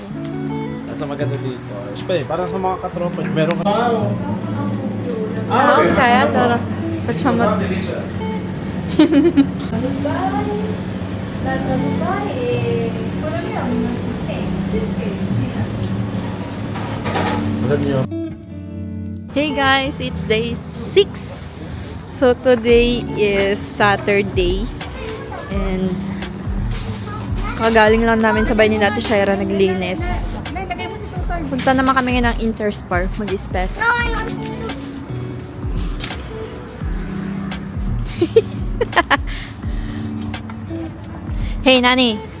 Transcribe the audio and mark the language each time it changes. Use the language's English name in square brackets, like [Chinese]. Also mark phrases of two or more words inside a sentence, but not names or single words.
[Filipino] Nasa maganda dito. Espay, parang sa mga katropa. Meron ka. [Italian] Okay, allora facciamo. [Filipino] Alam niyo. [English] Hey guys, it's day 6. So today is Saturday and [Filipino] kagaling lang namin sa bahay ni Ate Shaira naglinis. Punta naman kami ng Interspar mag-spes. [English] Hey Nani!